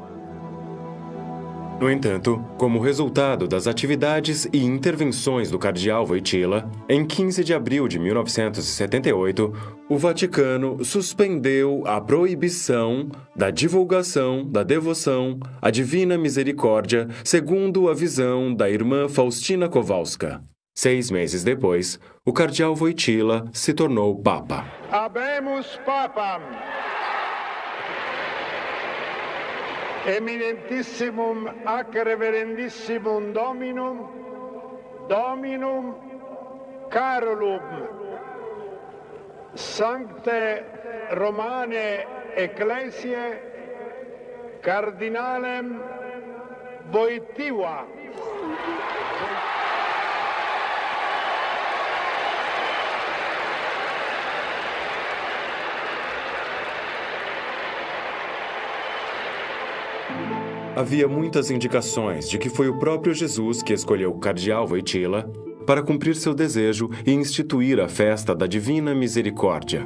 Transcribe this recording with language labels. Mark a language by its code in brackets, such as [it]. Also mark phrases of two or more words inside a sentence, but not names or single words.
[pt] No entanto, como resultado das atividades e intervenções do cardeal Wojtyła, em 15 de abril de 1978, o Vaticano suspendeu a proibição da divulgação da devoção à Divina Misericórdia segundo a visão da irmã Faustina Kowalska. 6 meses depois, o cardeal Wojtyła se tornou Papa. [la] Habemus Papam! Eminentissimum ac reverendissimum Dominum, Dominum Carolum Sancte Romane Ecclesiae Cardinalem Wojtyła. [pt] Havia muitas indicações de que foi o próprio Jesus que escolheu o cardeal Wojtyła para cumprir seu desejo e instituir a festa da Divina Misericórdia.